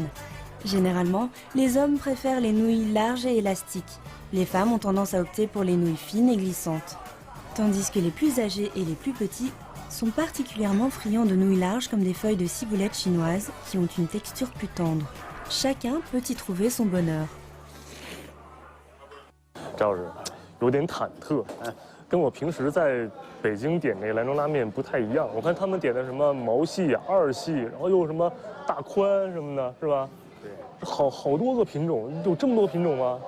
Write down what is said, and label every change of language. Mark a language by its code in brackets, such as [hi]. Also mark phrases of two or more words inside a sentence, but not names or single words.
[fr] Généralement, les hommes préfèrent les nouilles larges et élastiques. Les femmes ont tendance à opter pour les nouilles fines et glissantes. Tandis que les plus âgés et les plus petits sont particulièrement friands de nouilles larges comme des feuilles de ciboulette chinoise qui ont une texture plus tendre. Chacun peut y trouver son bonheur. [zh] 赵老师，有点忐忑，跟我平时在北京点那个兰州拉面不太一样。我看他们点的什么毛细、二细，然后又什么大宽什么的，是吧？对，好多个品种，有这么多品种吗？